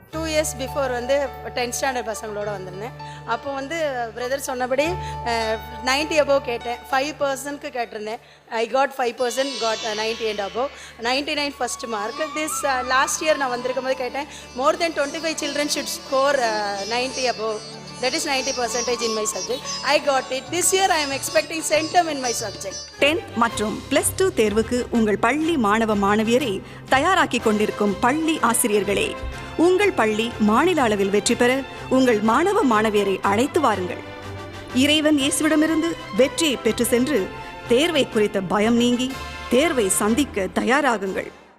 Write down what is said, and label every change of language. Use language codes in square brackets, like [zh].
[en] 2 years before [ta] வந்து 10th standard பசங்களோட வந்திருந்தேன். அப்போ வந்து பிரதர் சொன்னபடி 90 above கேட்டேன். 5%க்கு கேட்டிருந்தேன். [en] I got 5%, got 90 and above. 99 first mark. This last year [ta] நான் வந்திருக்கும் போது கேட்டேன், [en] More than 25 children should score 90 above. That is 90% in my subject. I got it. This year I am expecting centum in my subject. [ta] 10th மற்றும் +2 தேர்வுக்கு உங்கள் பள்ளி மாணவ மாணவியரை தயாராக்கி கொண்டிருக்கும் பள்ளி ஆசிரியர்களே, உங்கள் பள்ளி மாநில அளவில் வெற்றி பெற உங்கள் மாணவ மாணவியரை அழைத்து வாருங்கள். இறைவன் இயேசுவிடமிருந்து வெற்றியை பெற்று சென்று தேர்வை குறித்த பயம் நீங்கி தேர்வை சந்திக்க தயாராகுங்கள்.